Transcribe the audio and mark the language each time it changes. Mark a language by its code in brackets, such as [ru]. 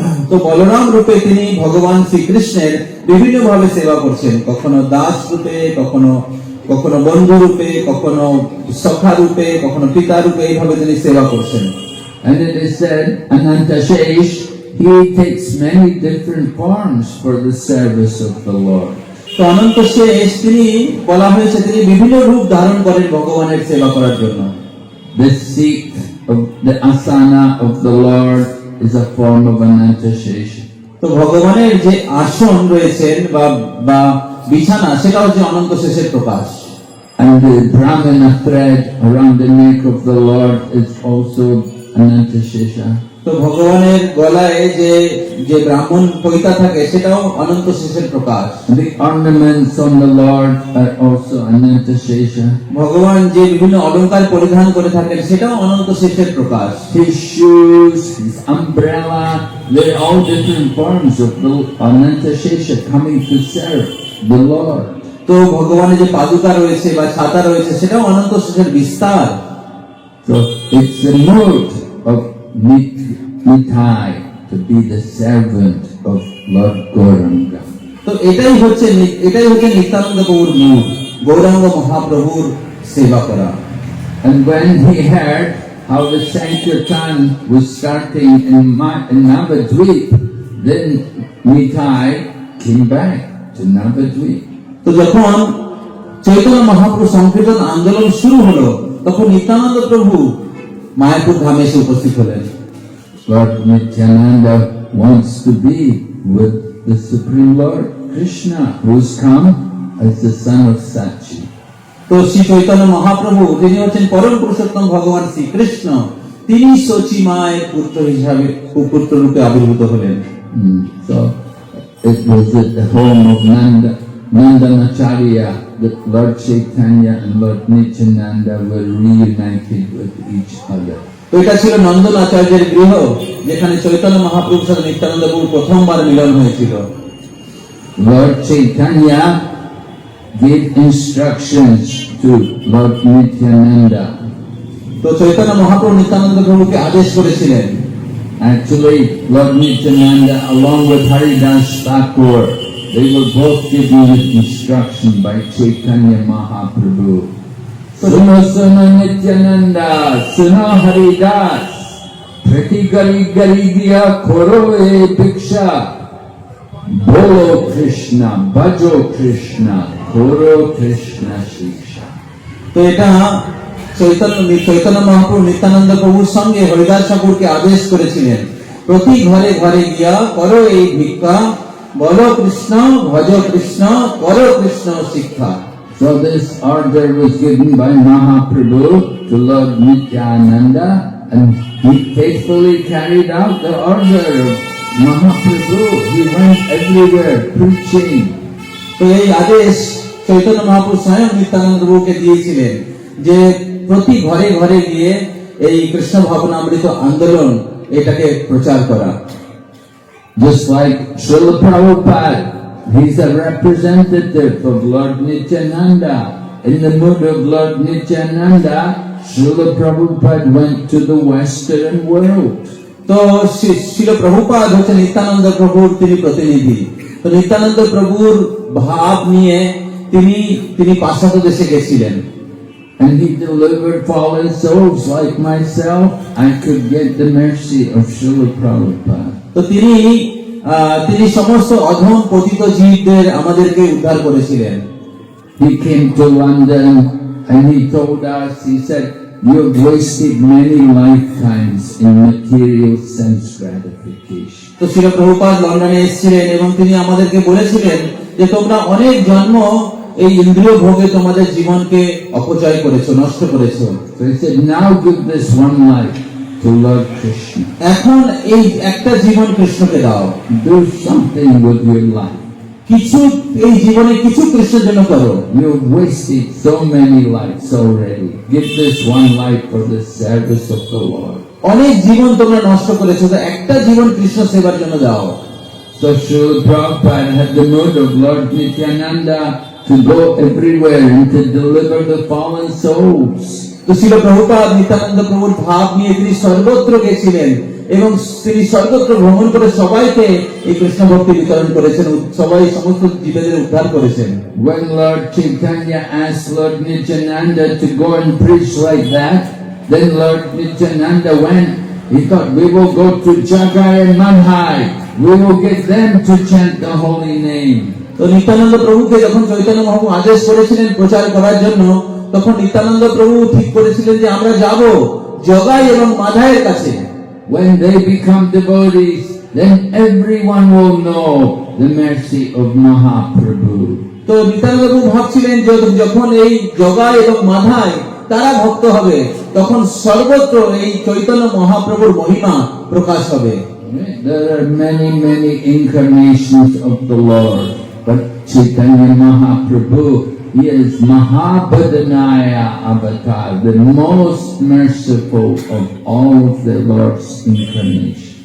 [bn] তো বলরাম রূপে তিনি ভগবান শ্রীকৃষ্ণের বিভিন্ন ভাবে সেবা করছেন, কখনো দাস রূপে, কখনো বন্ধু রূপে, কখনো সখা রূপে, কখনো পিতা রূপে, এইভাবে তিনি সেবা করছেন। [en] And it is said, Anantashesh, he takes many different forms for the service of the Lord. [bn] তো অনন্ত শেষ তিনি বলা হয়েছে তিনি বিভিন্ন রূপ ধারণ করেন ভগবানের সেবা করার জন্য। [en] The seat of the asana of the Lord is a form of Anantashesh. [bn] তো ভগবানের যে আসন রয়েছেন বা বিছানা, সেটা হচ্ছে অনন্ত শেষের প্রকাশ। [en] And the Brahmana thread around the neck of the Lord is also Anantashesha. [bn] তো ভগবানের গলায় যে ব্রাহ্মণ পৈতা থাকে সেটাও অনন্ত শেষের প্রকাশ। [en] The ornaments on the Lord are also Anantashesha. [bn] ভগবান যে বিভিন্ন অলংকার পরিধান করে থাকেন সেটাও অনন্ত শেষের প্রকাশ। [en] His shoes, his umbrella, they're all different forms of the Anantashesha coming to serve the Lord. [bn] তো ভগবানের যে পাদুকা রয়েছে বা ছাতা রয়েছে সেটাও অনন্ত শেষের বিস্তার। [en] So it's the mood of Nitai to be the servant of Lord Gauranga. [bn] তো এটাই হচ্ছে নিত্যানন্দ প্রভুর মূল, গৌরাঙ্গ মহাপ্রভুর সেবা করা। [en] And when he heard how the Sankirtan was starting in Navadvip, then Nitai came back to Navadvip. [bn] তো যখন চৈতন্য মহাপ্রভু সংকীর্তন আন্দোলন শুরু হলো, তখন নিত্যানন্দ প্রভু মায়াপুর ধামে এসে উপস্থিত হলেন। [en] Lord Nityananda wants to be with the Supreme Lord Krishna, who's come as the son of Sachi. [bn] তো শ্রী চৈতন্য মহাপ্রভু তিনি হচ্ছেন পরম পুরুষোত্তম ভগবান শ্রীকৃষ্ণ, তিনি সচি মায়ের পুত্র হিসাবে পুত্র রূপে আবির্ভূত হলেন। [en] So it was at the home of Nandanacharya that Lord Chaitanya and Lord Nityananda were reunited with each other. [bn] তো এটা ছিল নন্দন আচার্যের গৃহ, যেখানে চৈতন্য মহাপ্রভুর সাথে নিত্যানন্দ প্রভু প্রথমবার মিলন হয়েছিল। [en] Lord Chaitanya gave instructions to Lord Nityananda. [bn] তো চৈতন্য মহাপ্রভু নিত্যানন্দ প্রভুকে আদেশ করেছিলেন। [en] Actually, Lord Nityananda, along with Haridas Thakur, they were both given the instruction by Chaitanya Mahaprabhu. [bn] Suno suno Nityananda, suno Haridas, prati gali gali diya koro e biksha, bolo Krishna, bhajo Krishna, koro Krishna shiksha. তো এটা চৈতন্য মহাপ্রভু নিত্যানন্দ প্রভুর সঙ্গে হরিদাস ঠাকুরকে আদেশ করেছিলেন, প্রতি ঘরে ঘরে গিয়া করো এই ভিক্ষা, বলো কৃষ্ণ, ভজ কৃষ্ণ, করো কৃষ্ণ শিক্ষা। [en] So this order was given by Mahaprabhu to Lord Nityananda, and he faithfully carried out the order of Mahaprabhu. He went everywhere preaching. [bn] তো এই আদেশ চৈতন্য মহাপ্রভু স্বয়ং নিত্যানন্দ প্রভুকে দিয়েছিলেন যে প্রতি ঘরে ঘরে গিয়ে এই কৃষ্ণ ভাবনামৃত আন্দোলন এটাকে প্রচার করা। [en] Just like Srila Prabhupada, he's a representative of Lord Nityananda. In the mood of Lord Nityananda, Srila Prabhupada went to the Western world. [bn] তো শিল প্রভুপাদ হচ্ছে নিত্যানন্দ প্রভুর তিনি প্রতিনিধি। তো নিত্যানন্দ প্রভুর ভাব নিয়ে তিনি পাশ্চাত্য দেশে গেছিলেন। [en] And he delivered fallen souls like myself. I could get the mercy of Srila Prabhupada. [bn] তো তিনি সমস্ত অধম পতিত জীবদের আমাদেরকে উদ্ধার করেছিলেন। [en] He came to London and he told us, he said, you have wasted many lifetimes in material sense gratification. [bn] তো শিল প্রভুপাদ লন্ডনে এসেছিলেন এবং তিনি আমাদেরকে বলেছিলেন যে তোমরা অনেক জন্ম এই ইন্দ্রিয় ভোগে তোমাদের জীবনকে অপচয় করেছো, নষ্ট করেছো। [en] So he said, now give this one life to to Lord Krishna. [bn] এখন এই একটা জীবন কৃষ্ণকে দাও, [en] Do something with your life. [bn] কিছু এই জীবনে কিছু কৃষ্ণের জন্য করো। [en] You've wasted so many lives already. Give this one life for the service of the Lord. [bn] অনেক জীবন তোমরা নষ্ট করেছো, তো একটা জীবন কৃষ্ণ সেবার জন্য দাও। [en] So Srila Prabhupada had the mood of Lord Nityananda to go everywhere and to deliver the fallen souls. [bn] তো ছিল প্রভুপাদ নিত্যানন্দ প্রভুর ভাব নিয়ে তিনি সর্বত্র গেছিলেন এবং তিনি সর্বত্র ভ্রমণ করে সবাইকে এই কৃষ্ণ ভক্তি বিতরণ করেছেন, সবাই সমস্ত জীবদের উদ্ধার করেছেন। [en] When Lord Chaitanya asked Lord Nityananda to go and preach like that, then Lord Nityananda went. He thought, we will go to Jagai and Manhai. We will get them to chant the holy name. [bn] তো নিত্যানন্দ প্রভুকে যখন চৈতন্য মহাপ্রভু আদেশ করেছিলেন প্রচার করার জন্য, তখন নিত্যানন্দ প্রভু ঠিক করেছিলেন যে আমরা যাব জগাই এবং মাধায়ের কাছে। [en] When they become devotees, then everyone will know the mercy of Mahaprabhu. [bn] তো নিত্যানন্দ প্রভু ভাবছিলেন যে যখন এই জগাই এবং মাধায় তারা ভক্ত হবে, তখন সর্বত্র এই চৈতন্য মহাপ্রভুর মহিমা প্রকাশ হবে। [en] There are many, many incarnations of the Lord, but Chaitanya Mahaprabhu, he is Mahabhadanaya Avatar, the most merciful of all of the Lord's incarnations.